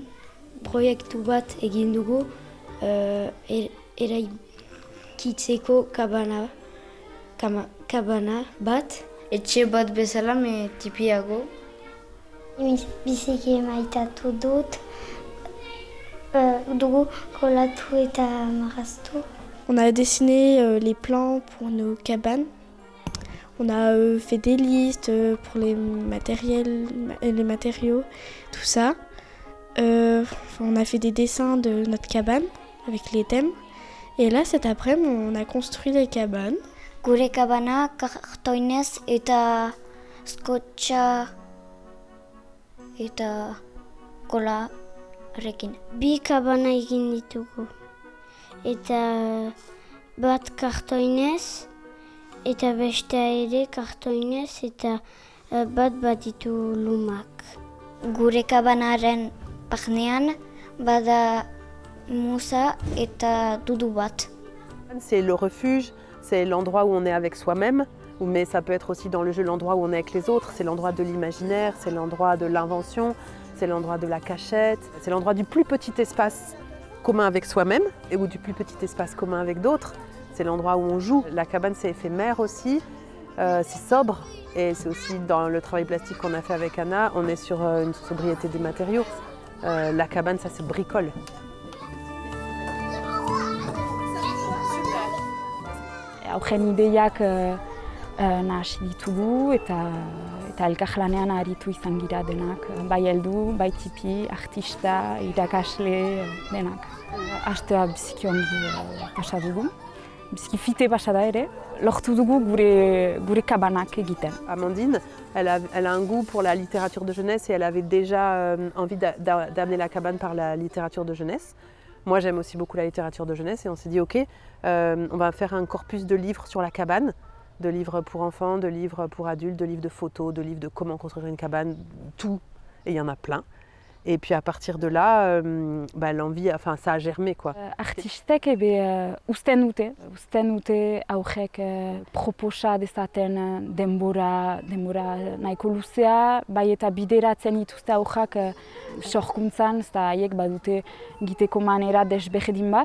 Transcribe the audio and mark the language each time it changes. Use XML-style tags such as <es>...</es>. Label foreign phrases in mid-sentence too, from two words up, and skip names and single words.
<eu>Proiektu bat egin dugu eraikitzeko kabana bat. Etxe bat bezala, me tipiago. Biziki maitatu dut. Dugu kolatu eta marraztu.</eu> <fr>On a dessiné les plans pour nos cabanes. On a fait des listes pour les matériaux, tout ça. On a fait des dessins de notre cabane avec les thèmes. Et là, cet après-midi, on a construit les cabanes.</fr> <eu>Gure kabana kartoinez eta skotxa eta kolarekin. Bi kabana egin ditugu. Eta bat kartoinez eta bestea ere kartoinez eta bat ditu lumak. Gure kabanaren barnean bada musa eta dudu bat.</eu> <fr>C'est le refuge, c'est l'endroit où on est avec soi-même, mais ça peut être aussi dans le jeu l'endroit où on est avec les autres, c'est l'endroit de l'imaginaire, c'est l'endroit de l'invention, c'est l'endroit de la cachette, c'est l'endroit du plus petit espace commun avec soi-même ou du plus petit espace commun avec d'autres. C'est l'endroit où on joue. La cabane, c'est éphémère aussi, c'est sobre et c'est aussi dans le travail plastique qu'on a fait avec Anna, on est sur une sobriété des matériaux. La cabane, ça se bricole.</fr> <eu>Aurren ideiak nahasi ditugu eta elkarlanean aritu izan gira denak. Bai heldu, bai tipi, artista, irakasle, denak. Astea biziki ongi pasa dugu. Biziki fite pasa da ere. Lortu dugu gure kabanak egiten.</eu> <fr>Amandine, elle a un goût pour la littérature de jeunesse et elle avait déjà envie d'amener la cabane par la littérature de jeunesse. Moi, j'aime aussi beaucoup la littérature de jeunesse et on s'est dit, ok, on va faire un corpus de livres sur la cabane, de livres pour enfants, de livres pour adultes, de livres de photos, de livres de comment construire une cabane, tout, et il y en a plein. Et puis à partir de là, l'envie, enfin ça a germé quoi.</fr> <eu>Artistek usten dute aurrek proposa dezaten denbora nahiko luzea, bai eta bideratzen dituzte aurrak sorkuntzan, eta haiek badute egiteko manera desberdin bat.</eu>